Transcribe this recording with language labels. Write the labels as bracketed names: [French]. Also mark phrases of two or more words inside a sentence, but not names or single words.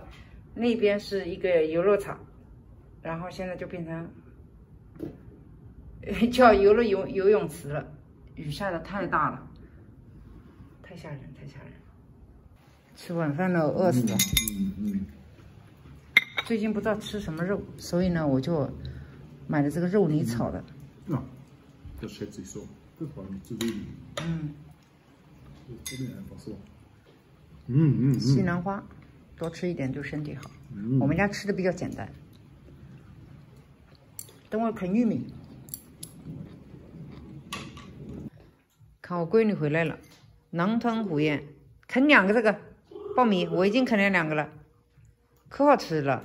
[Chinese] 那边是一个游乐场，然后现在就变成叫游泳池了。雨下的太大了，太吓人，太吓人。吃晚饭了，饿死了。最近不知道吃什么肉，所以呢，我就买了这个肉泥炒的。 [German] Das schätze ich so. Das war nicht zu wenig. Das ist einfach so. [Chinese] 西兰花，多吃一点对身体好。我们家吃的比较简单。等会啃玉米。看我闺女回来了，狼吞虎咽，啃2个这个爆米，我已经啃了2个了，可好吃了。